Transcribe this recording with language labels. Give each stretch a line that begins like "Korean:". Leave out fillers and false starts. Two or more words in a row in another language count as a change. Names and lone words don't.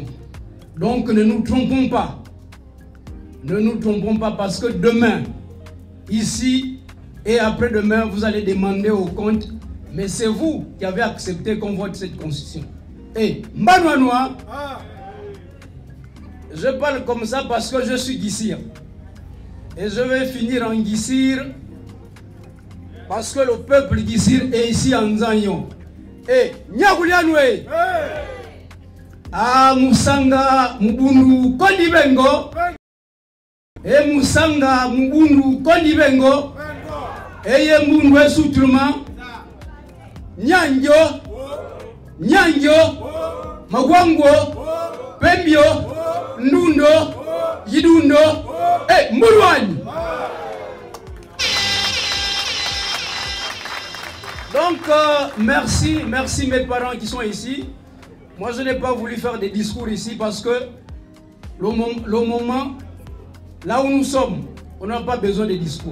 French: Donc ne nous trompons pas. Ne nous trompons pas parce que demain, ici et après-demain, vous allez demander au compte, mais c'est vous qui avez accepté qu'on vote cette constitution. Et Mbanoanoa, je parle comme ça parce que je suis Guissir. Et je vais finir en Guissir parce que le peuple Guissir est ici en Zanyon. Et Nyagoulianwe, Musanga Mbundu Kondibengo, et Musanga Mbundu Kondibengo, et Mbundu Soutruma, Nyanjo, Magwango, Pembio, Ndundo, Yidundo, et Mourouane. Donc, merci mes parents qui sont ici. Moi, je n'ai pas voulu faire des discours ici parce que le moment, là où nous sommes, on n'a pas besoin de discours.